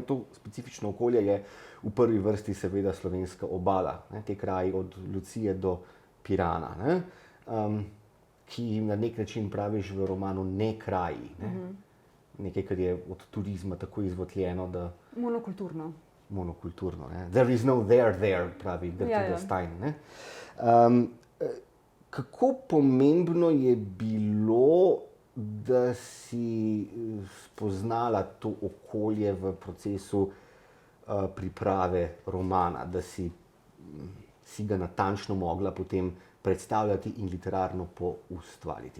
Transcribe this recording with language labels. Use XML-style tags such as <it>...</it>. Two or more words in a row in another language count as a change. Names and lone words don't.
<sl>To specifično okolje je v prvi vrsti seveda slovenska obala, ne? Te kraji od Lucije do Pirana, ne? Ki jim na nek način praviš v romanu ne kraji. Ne? Nekaj, kar je od turizma tako izvotljeno, da... Monokulturno. Ne?</sl> <en>There is no there,</en> <sl>pravi Gertrude Stein. Ne? Kako pomembno je bilo, da si spoznala to okolje v procesu priprave romana, da si ga natančno mogla potem predstavljati in literarno poustvariti?</sl>